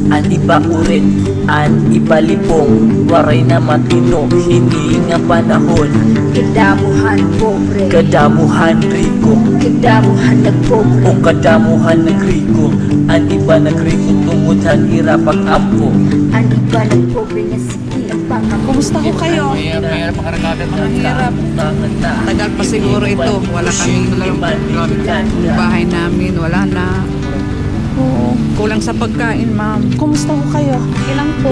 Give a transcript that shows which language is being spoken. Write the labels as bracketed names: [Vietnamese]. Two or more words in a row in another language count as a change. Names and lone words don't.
[Waray] An iba urit, an iba lipong, waray na matino, hindi nga panahon. Kadamuhan pobre, Kadamuhan riko, kadamuhan nagpobre. o kadamuhan nagriko. An iba nagriko tungod han ira pag-ampo. Ang iba nagpobre nga sige ang pangako. [Filipino] Kumusta ho kayo? Mahirap makaragatan mga Mahirap. Tagal pa siguro ito. Wala kaming bahay namin. Wala na. Oo. Kulang sa pagkain, ma'am. Kumusta ho kayo? Ilang po.